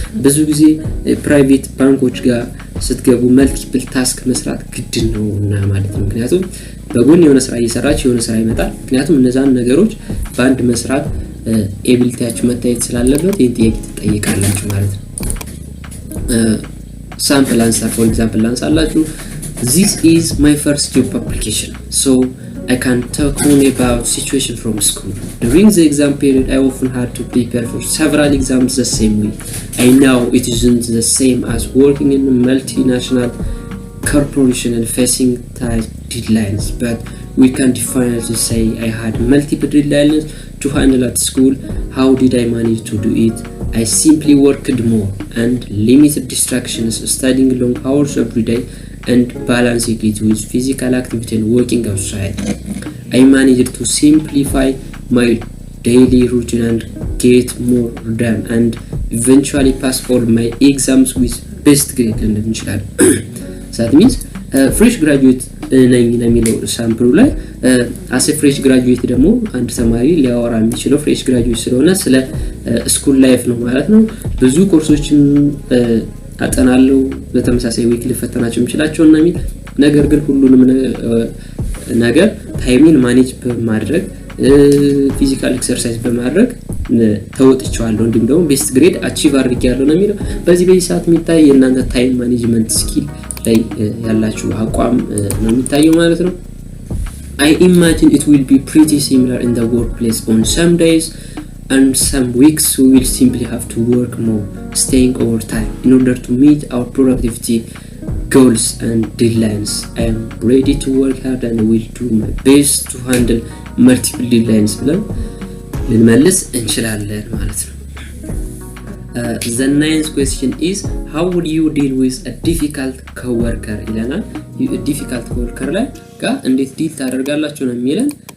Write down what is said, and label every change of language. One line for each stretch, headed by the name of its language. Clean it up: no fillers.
Amharic: ብዙ ጊዜ ፕራይቬት ባንኮች ጋር ስትገቡ መልቲፕል ታስክ መስራት ግድ ነው እና ማለት ነው። ምክንያቱም በጎን የሆነ ስራ እየሰራችሁ የሆነ ስራ ይመጣል። ምክንያቱም እነዛን ነገሮች በአንድ መስራት ኤቢሊቲያችሁ መታየት ስላለበት ይሄን ጥያቄ ትጠይቃላችሁ ማለት ነው። ሳምፕል አንሰር ፎር ኤግዛምፕል አንሳላችሁ
English: this is my first job application so I can talk only about situation from school. During the exam period I often had to prepare for several exams the same week. I know it isn't the same as working in a multinational corporation and facing tight deadlines, but we can definitely say I had multiple deadlines to handle at school. How did I manage to do it? I simply worked more and limited distractions, studying long hours every day and balancing it with physical activity and working outside. I managed to simplify my daily routine and get more done and eventually pass all my exams with best grade and
Amharic: እንችላል።
English: that means fresh graduate
Amharic: ነኝ ነው የሚለው ሳምፕሉ ላይ አስ ፍሬሽ ግራጁዌት ደግሞ አንድ ተማሪ ሊያወራ የሚችለው ፍሬሽ ግራጁዌት ስለሆነ ስለ ስኩል ላይፍ ነው ማለት ነው። ብዙ ኮርሶችን አጠናለሁ በተመሳሳይ ዊክ ልፈተናቸው የምችላቸው እና የሚል ነገር ግን ሁሉንም ነገር ታይሚን ማኔጅ በማድረግ ፊዚካል ኤክሰርሳይዝ በማድረግ ተወጥቻለሁ እንዲሁም ደግሞ ቤስት ግሬድ አቺቭ አድርጌያለሁ ነው የሚለው። በዚህ ሰዓት የሚታይ የእናንተ ታይም ማኔጅመንት ስኪል ላይ ያላችሁ አቋም ነው የሚታየው ማለት ነው።
English: I imagine it will be pretty similar in the workplace. On some days and some weeks we will simply have to work more, staying overtime in order to meet our productivity goals and deadlines. I am ready to work hard and will do my best to handle multiple deadlines
Amharic: ብለን ልንመልስ እንችላለን ማለት ነው።
English: The ninth question is how would you deal with a difficult coworker
Amharic: ይለናል።
English: difficult coworker
Amharic: ላይ ጋር እንዴት ዲል ታደርጋላችሁ ነው የሚለን።